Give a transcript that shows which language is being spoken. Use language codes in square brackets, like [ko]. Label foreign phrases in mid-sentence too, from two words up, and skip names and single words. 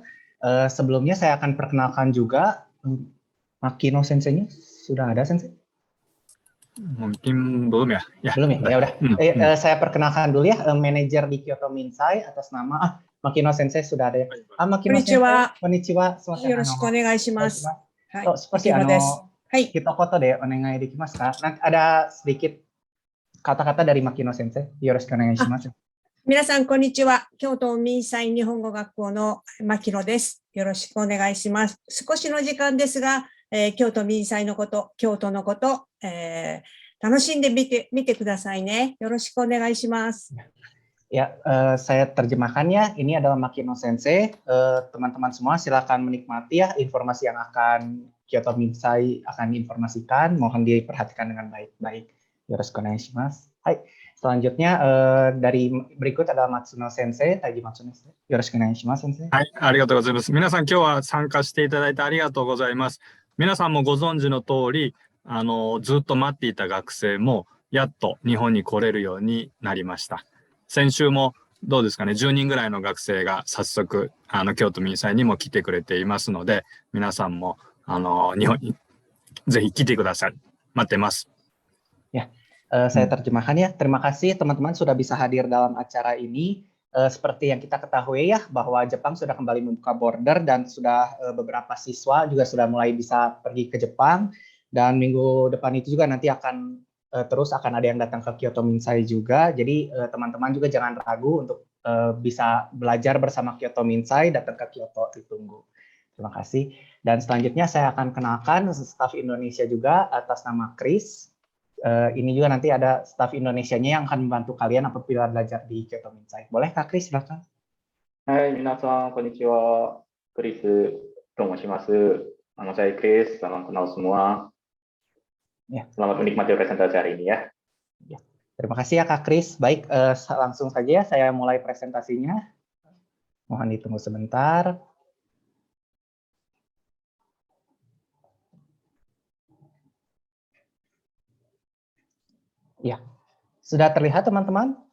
[id] Sebelumnya saya akan perkenalkan juga Makino Sensei-nya. Sudah ada Sensei? Mungkin belum ya? Belum ya? Ya udah. Saya perkenalkan dulu ya, manajer di Kyoto Minsai atas nama Makino Sensei sudah ada ya. [ja] Makino Sensei, konnichiwa. よろしくお願いします. Seperti 一言でお願いできますか? [id] Ada sedikit kata-kata dari Makino Sensei. [ja] よろしくお願いします. 皆さん、こんにちは。京都民際日本語学校の牧野です。よろしくお願いします。少しの時間ですが、京都民際のこと、京都のこと、楽しんで見てくださいね。よろしくお願いします。 [id] Ya, saya terjemahkan ya. Ini adalah Makino Sensei. Teman-teman semua silakan menikmati ya informasi yang akan Kyoto Minsai akan informasikan. Mohon diperhatikan dengan baik-baik. [ja] よろしくお願いします. [id] Hai. Selanjutnya dari berikut adalah Matsuno Sensei, Taiji Matsuno Sensei. [ja] よろしくお願いします、先生. はい、ありがとうございます。皆さん、今日は参加していただいてありがとうございます。皆さんもご存知の通り、ずっと待っていた学生も、やっと日本に来れるようになりました。先週もどうですかね、10人ぐらいの学生が早速、京都民際にも来てくれていますので、皆さんも、日本にぜひ来てください。待ってます。 [id] Ya, saya terjemahkan ya. Terima kasih teman-teman sudah bisa hadir dalam acara ini. Seperti yang kita ketahui ya, bahwa Jepang sudah kembali membuka border dan sudah beberapa siswa juga sudah mulai bisa pergi ke Jepang. Dan minggu depan itu juga nanti akan terus akan ada yang datang ke Kyoto Minsai juga. Jadi teman-teman juga jangan ragu untuk bisa belajar bersama Kyoto Minsai, datang ke Kyoto, ditunggu. Terima kasih. Dan selanjutnya saya akan kenalkan staf Indonesia juga atas nama Chris. Ini juga nanti ada staf Indonesianya yang akan membantu kalian apabila belajar di Kyoto Minsai. Boleh Kak Chris, silakan. Hai, [ja] 皆さん、こんにちは. Chris, tomoshimasu. [id] Nama saya Chris, salam kenal semua. Ya. Selamat menikmati presentasi hari ini ya. Ya. Terima kasih ya Kak Chris. Baik, langsung saja ya saya mulai presentasinya. Mohon ditunggu sebentar. Ya, sudah terlihat teman-teman?